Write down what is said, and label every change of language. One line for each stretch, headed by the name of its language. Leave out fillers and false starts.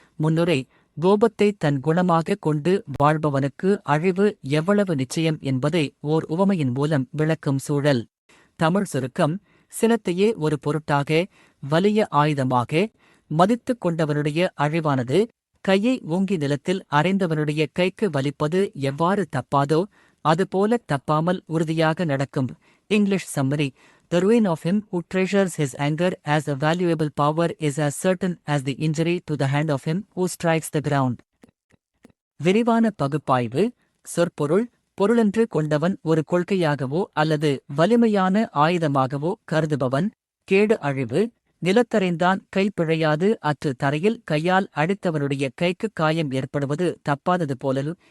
Tamil: முன்னுரை கோபத்தை தன் குணமாகக் கொண்டு வாழ்பவனுக்கு அழிவு எவ்வளவு நிச்சயம் என்பதை ஓர் உவமையின் மூலம் விளக்கும் சூழல். தமிழ் சுருக்கம் சினத்தையே ஒரு பொருட்டாக, வலிய ஆயுதமாக மதித்துக் கொண்டவனுடைய அழிவானது கையை ஓங்கி நிலத்தில் அறைந்தவனுடைய கைக்கு வலிப்பது எவ்வாறு தப்பாதோ அதுபோல தப்பாமல் உறுதியாக நடக்கும்.
English: English summary: The ruin of him who treasures his anger as a valuable power is as certain as the injury to the hand of him who strikes the ground.
Tamil: விரிவான பகுப்பாய்வு. சொற்பொருள்: பொருளென்று கொண்டவன் ஒரு கொள்கையாகவோ அல்லது வலிமையான ஆயுதமாகவோ கருதுபவன். கேடு அழிவு. நிலத்தறைந்தான் கை பிழையாது அற்று தரையில் கையால் அடித்தவனுடைய கைக்குக் காயம் ஏற்படுவது தப்பாதது போலலு.